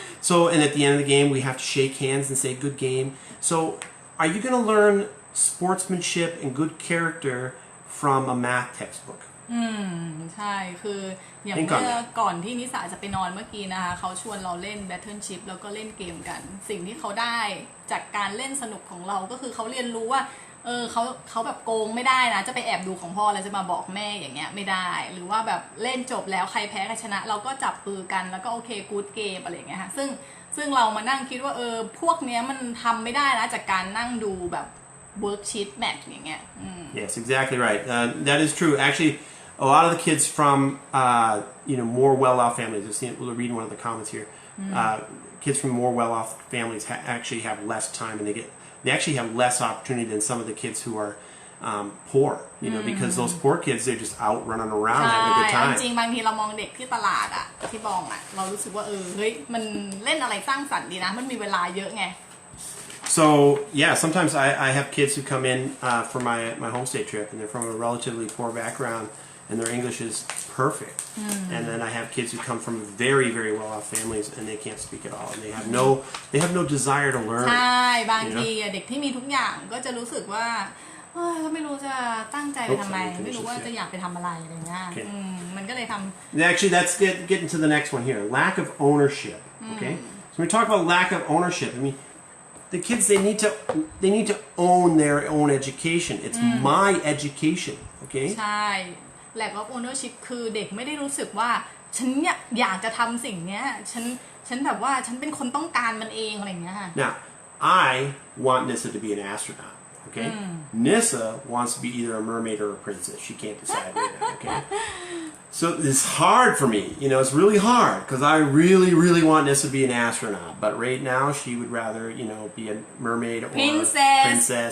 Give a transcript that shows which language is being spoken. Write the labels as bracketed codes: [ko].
[en] So, and at the end of the game, we have to shake hands and say good game. So, are you going to learn sportsmanship and good character from a math textbook? [th] ใช่คืออย่างเมื่อก่อนที่นิสาจะไปนอนเมื่อกี้นะคะเขาชวนเราเล่น Battleship แล้วก็เล่นเกมกันสิ่งที่เขาได้จากการเล่นสนุกของเราก็คือเขาเรียนรู้ว่าเขาแบบโกงไม่ได้นะจะไปแอบดูของพ่อแล้วจะมาบอกแม่อย่างเงี้ยไม่ได้หรือว่าแบบเล่นจบแล้วใครแพ้ใครชนะเราก็จับปือกันแล้วก็โอเคกู๊ดเกมอะไรอย่างเงี้ยค่ะซึ่งเรามานั่งคิดว่าพวกเนี้ยมันทำไม่ได้นะจากการนั่งดูแบบ [en] worksheet match [th] อย่างเงี้ย [en] Yes, exactly right. That is true. Actually, a lot of the kids from more well-off families. We'll read one of the comments here. Kids from more well-off families actually have less time, and they actually have less opportunity than some of the kids who are poor. Because those poor kids, they're just out running around having a good time. [th] จริงบางทีเรามองเด็กที่ตลาดอะที่บองอะเรารู้สึกว่าเฮ้ยมันเล่นอะไรสร้างสรรค์ดีนะมันมีเวลาเยอะไง [en] So yeah, sometimes I have kids who come in for my homestay trip, and they're from a relatively poor background, and their English is perfect. And then I have kids who come from very, very well-off families, and they can't speak at all, and they have no desire to learn. [th] ใช่บางทีเด็กที่มีทุกอย่างก็จะรู้สึกว่าก็ไม่รู้จะตั้งใจไปทำอะไรไม่รู้ว่าจะอยากไปทำอะไรอะไรเงี้ยมันก็เลยทำ [en] Actually, let's get into the next one here. Lack of ownership. Okay, so when we talk about lack of ownership, I mean, the kids they need to own their own education. It's my education. Okay. [th] ใช่ [en] lack of ownership [th] คือเด็กไม่ได้รู้สึกว่าฉันอยากจะทำสิ่งเนี้ยฉันแบบว่าฉันเป็นคนต้องการมันเองอะไรอย่างเงี้ยค่ะ [en] Now, I want Nissa to be an astronaut. Okay, Nissa wants to be either a mermaid or a princess. She can't decide right now. Okay, so it's hard for me. It's really hard because I really, really want Nissa to be an astronaut. But right now, she would rather, be a mermaid or princess